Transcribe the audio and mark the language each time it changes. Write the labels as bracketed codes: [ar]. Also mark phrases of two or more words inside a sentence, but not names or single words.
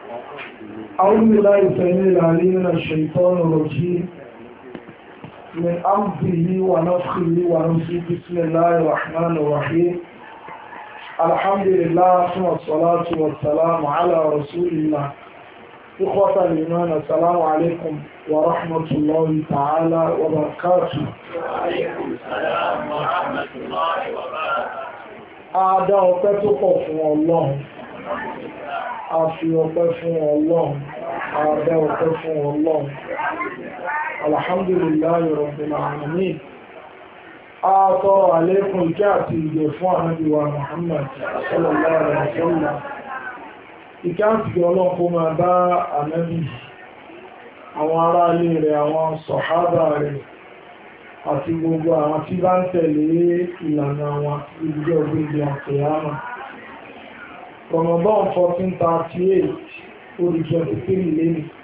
[ar] أعوذ بالله السميع العليم من الشيطان الرجيم من أمره ونفخه ونفسه بسم الله الرحمن الرحيم الحمد لله ثم الصلاة والسلام على رسول الله إخوة الإيمان السلام عليكم ورحمة الله تعالى وبركاته. وعليكم السلام ورحمة الله وبركاته. [yo] Adá ọpẹ́ tó pọ̀ fún Ọlọ́run. A fi ọpẹ́ fún Ọlọ́run. Adá ọpẹ́ fún Ọlọ́run. [ar] الحمد لله رب العالمين. [yo] A tọrọ àlékún ìkẹ́ àti ìgẹ̀ fún Ànábì wa Muhammad [ar] صلى الله عليه وسلم. [yo] Ìkẹ́ àti ìgẹ̀ Ọlọ́run kó máa bá Ànábì, àwọn ará ilé rẹ̀, àwọn sọ̀hábà rẹ̀, àti gbogbo àwọn tí bá ń tẹ̀lé ìlànà wọn ìdíjọ́ gbogbo àkèyàmà. Ramadan 1438 ó di 23 lẹ́nu.